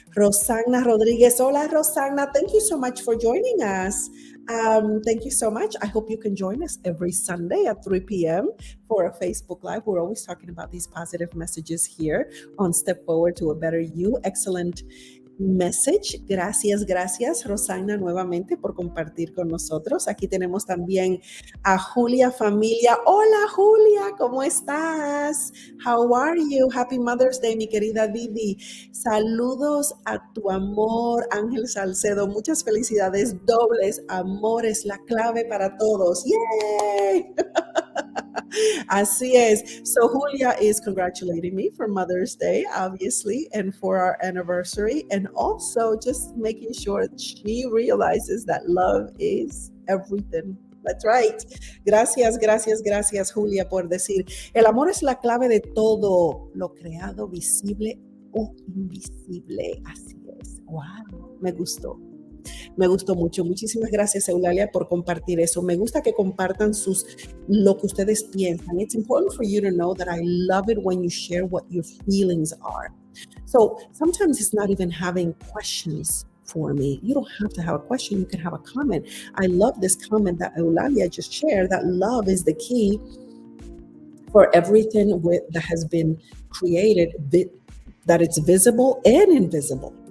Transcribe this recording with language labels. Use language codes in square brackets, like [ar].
[en] Rosana Rodriguez. Hola, Rosana. Thank you so much for joining us. Thank you so much. I hope you can join us every Sunday at 3 p.m. for a Facebook Live. We're always talking about these positive messages here on Step Forward to a Better You. Excellent message. [es] Gracias, Rosana, nuevamente por compartir con nosotros. Aquí tenemos también a Julia Familia. Hola, Julia, ¿cómo estás? [en] How are you? Happy Mother's Day, [es] mi querida Didi. Saludos a tu amor, Ángel Salcedo. Muchas felicidades dobles. Amor es la clave para todos. ¡Yay! Así es. [en] So Julia is congratulating me for Mother's Day, obviously, and for our anniversary, and also just making sure she realizes that love is everything. That's right. [es] Gracias, Julia, por decir. El amor es la clave de todo, lo creado, visible o invisible. Así es. Wow, me gustó. Me gustó mucho. Muchísimas gracias, Eulalia, por compartir eso. Me gusta que compartan lo que ustedes piensan. [en] It's important for you to know that I love it when you share what your feelings are. So sometimes it's not even having questions for me. You don't have to have a question. You can have a comment. I love this comment that Eulalia just shared, that love is the key for everything that has been created, that it's visible and invisible.